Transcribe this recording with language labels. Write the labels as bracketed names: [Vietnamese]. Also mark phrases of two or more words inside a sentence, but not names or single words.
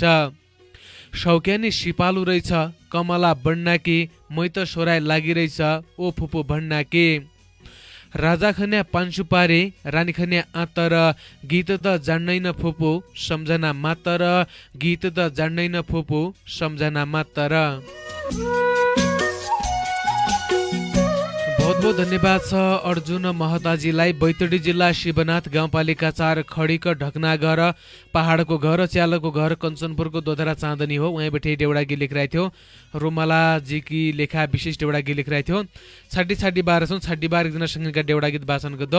[Dotyali] शौक्यानी सिपालु रहेछ कमला बन्नाकी, मै त सोराइ लागिरहेछ ओ फुपू भन्नाकी। राजा खन्या पान्सु पारे रानी खन्या आतर, गीत त जान्दैन फुपू सम्झना मातर, गीत त जान्दैन फुपू सम्झना मातर। बहुत बहुत धन्यवाद छ अर्जुन महताजीलाई। बैतडी जिल्ला शिवनाथ गाउँपालिका 4 खडीक ढकनागर, पहाडको घर च्यालको घर, कञ्चनपुरको दोधरा चाँदनी हो। उहाँ बैठे देउडा गीत लेखिरहेको थियो। रोमालाजीकी लेखा विशेष देउडा गीत लेखिरहेको थियो। छाड्डी 12 छौँ 12 एकजनासँगका देउडा गीत वाचन गर्दौ।